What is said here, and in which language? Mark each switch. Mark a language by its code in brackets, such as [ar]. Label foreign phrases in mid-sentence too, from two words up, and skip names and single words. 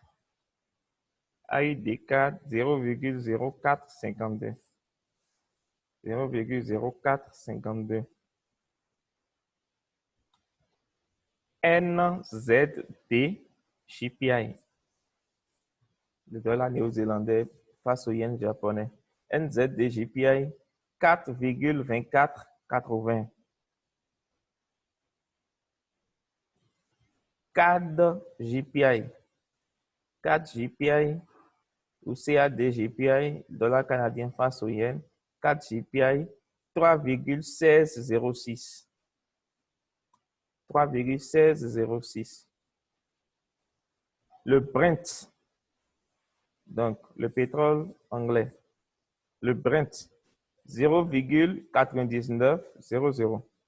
[fr] AUD CAD 0,0452. 0,0452. NZD JPI. Le dollar néo-zélandais face au yen japonais. NZD JPI 4,2480. CAD JPI. CAD JPI ou CAD JPI, dollar canadien face au yen. CAD JPI 3,1606. 3,1606. Le Brent, donc le pétrole anglais, le Brent 0,9900.